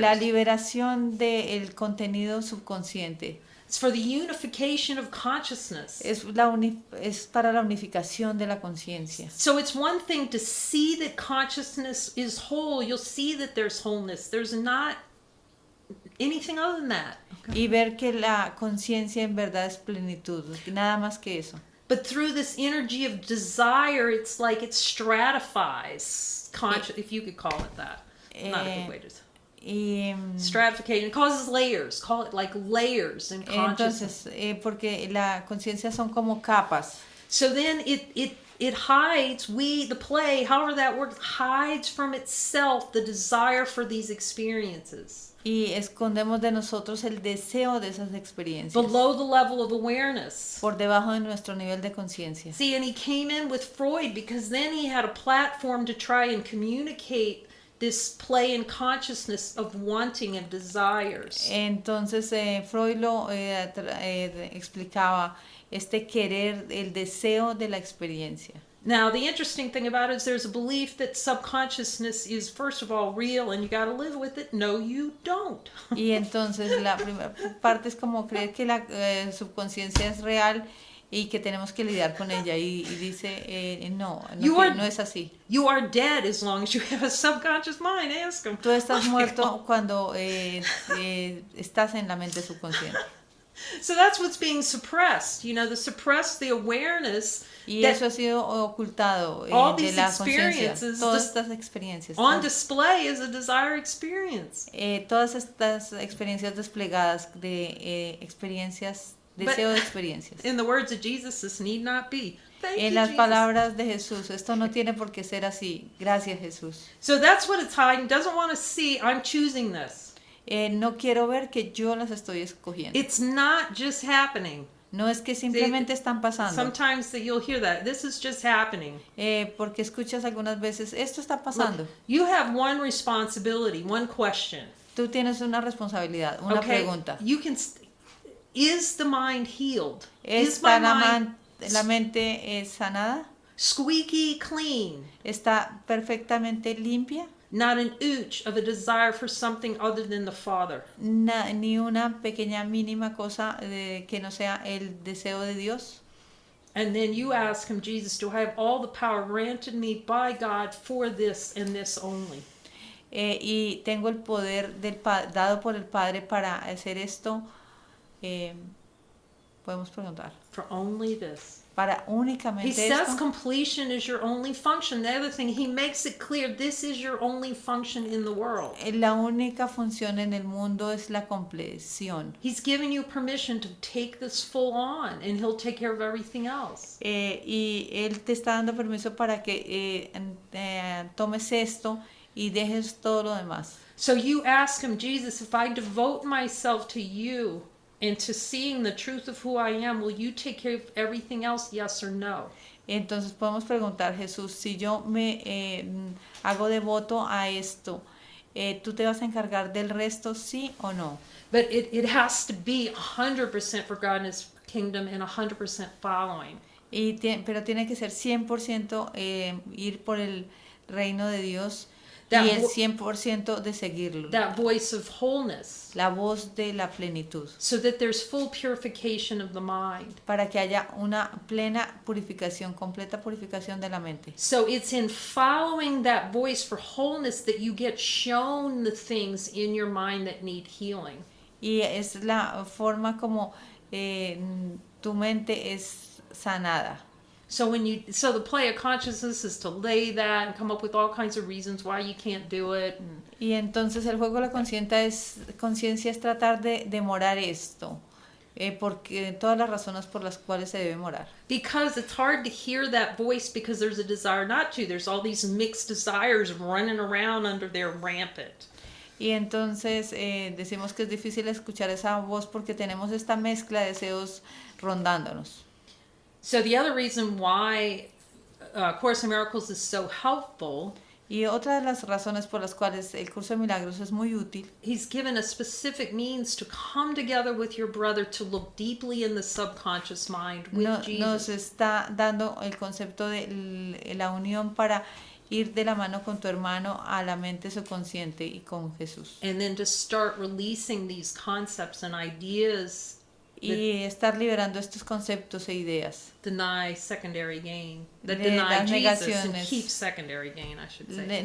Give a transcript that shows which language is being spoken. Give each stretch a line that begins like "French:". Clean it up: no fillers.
Spanish: La liberación del contenido subconsciente.
English: It's for the unification of consciousness.
Spanish: Es para la unificación de la conciencia.
English: So it's one thing to see that consciousness is whole. You'll see that there's wholeness. There's not anything other than that.
Spanish: Okay. Y ver que la conciencia en verdad es plenitud, nada más que eso.
English: But through this energy of desire, it's like it stratifies conscious, if you could call it that. Not a good way to say. Stratification. It causes layers. Call it like layers in consciousness.
Spanish: Entonces, porque la conciencia son como capas.
English: So then it hides, the play, however that works, hides from itself the desire for these experiences.
Spanish: Y escondemos de nosotros el deseo de esas experiencias.
English: Below the level of awareness.
Spanish: Por debajo de nuestro nivel de conciencia.
English: See, and he came in with Freud because then he had a platform to try and communicate this play in consciousness of wanting and desires.
Spanish: Entonces Freud lo explicaba, este querer, el deseo de la experiencia.
English: Now, the interesting thing about it is there's a belief that subconsciousness is, first of all, real and you got to live with it. No, you don't.
Spanish: Y entonces la primera parte es como creer que la subconsciencia es real y que tenemos que lidiar con ella. Y dice, no es así.
English: You are dead as long as you have a subconscious mind. Ask him.
Spanish: Tú estás muerto cuando estás en la mente subconsciente.
English: So that's what's being suppressed. You know, the awareness.
Spanish: Y eso ha sido ocultado de la conciencia. Todas estas experiencias.
English: On display is a desire experience.
Spanish: Todas estas experiencias desplegadas de experiencias, deseo de experiencias.
English: In the words of Jesus, this need not be.
Spanish: En las palabras de Jesús, esto no tiene por qué ser así. Gracias, Jesús.
English: So that's what it's hiding. Doesn't want to see, I'm choosing this.
Spanish: No quiero ver que yo las estoy escogiendo.
English: It's not just happening.
Spanish: No es que simplemente están pasando.
English: Sometimes you'll hear that. This is just happening.
Spanish: Porque escuchas algunas veces, esto está pasando.
English: Look, you have one responsibility, one question.
Spanish: Tú tienes una responsabilidad, una pregunta.
English: You can. Is the mind healed?
Spanish: ¿Está la mente sanada?
English: Squeaky clean.
Spanish: ¿Está perfectamente limpia?
English: Not an ooch of a desire for something other than the Father.
Spanish: Ni una pequeña mínima cosa que no sea el deseo de Dios.
English: And then you ask him, Jesus, do I have all the power granted me by God for this and this only?
Spanish: Y tengo el poder dado por el Padre para hacer esto. Podemos preguntar.
English: For only this.
Spanish: Para únicamente
English: he says
Spanish: esto.
English: Completion is your only function. The other thing, he makes it clear, this is your only function in the world.
Spanish: La única función en el mundo es la compleción.
English: He's giving you permission to take this full on, and he'll take care of everything else.
Spanish: Y él te está dando permiso para que tomes esto y dejes todo lo demás.
English: So you ask him, Jesus, if I devote myself to you and to seeing the truth of who I am, will you take care of everything else, yes or no?
Spanish: Entonces podemos preguntar, Jesús, si yo me hago devoto a esto ¿tú te vas a encargar del resto, sí o no?
English: But it has to be 100% for God and His kingdom and 100% following.
Spanish: Pero tiene que ser 100% ir por el reino de Dios
English: That
Spanish: y el vo- 100% de seguirlo.
English: That voice of wholeness,
Spanish: La voz de la plenitud.
English: so that there's full purification of the mind.
Spanish: Para que haya una plena purificación, completa purificación de la mente.
English: So it's in following that voice for wholeness that you get shown the things in your mind that need healing.
Spanish: Y es la forma como tu mente es sanada.
English: So the play of consciousness is to lay that and come up with all kinds of reasons why you can't do it.
Spanish: Y entonces el juego de la conciencia es tratar de demorar esto, porque todas las razones por las cuales se debe morar.
English: Because it's hard to hear that voice because there's a desire not to. There's all these mixed desires running around under there rampant.
Spanish: Y entonces decimos que es difícil escuchar esa voz porque tenemos esta mezcla de deseos rondándonos.
English: So the other reason why Course in Miracles is so helpful,
Spanish: y otra de las razones por las cuales el curso de milagros es muy útil,
English: He's given a specific means to come together with your brother to look deeply in the subconscious mind with Jesus.
Spanish: Nos está dando el concepto de la unión para ir de la mano con tu hermano a la mente subconsciente y con Jesús.
English: And then to start releasing these concepts and ideas
Spanish: Y estar liberando estos conceptos e ideas.
English: deny secondary gain, that
Spanish: De
English: deny
Spanish: las
English: Jesus and
Spanish: negaciones.
English: keep secondary gain, I should say.